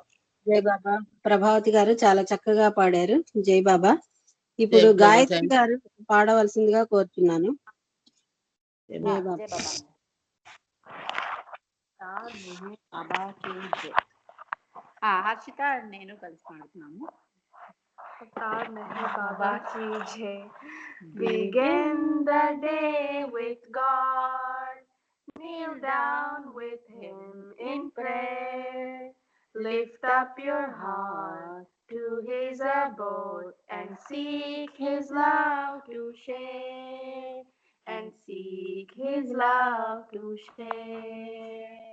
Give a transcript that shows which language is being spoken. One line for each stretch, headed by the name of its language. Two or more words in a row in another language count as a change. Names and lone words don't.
Telugu: జై బాబా. ప్రభావతి గారు చాలా చక్కగా పాడారు. జై బాబా. ఇప్పుడు గాయత్రి గారు పాడవలసిందిగా కోరుతున్నాను. జై బాబా. జై బాబా. అవతార్ మెహర్ బాబా की జై. హర్షిత నేను కలిసి పాడుతున్నాము.
Hindi: अवतार मेहर बाबा की जय.
English: Begin the day with God, kneel down with Him in prayer, lift up your heart to His abode and seek His love to share, and seek His love to share.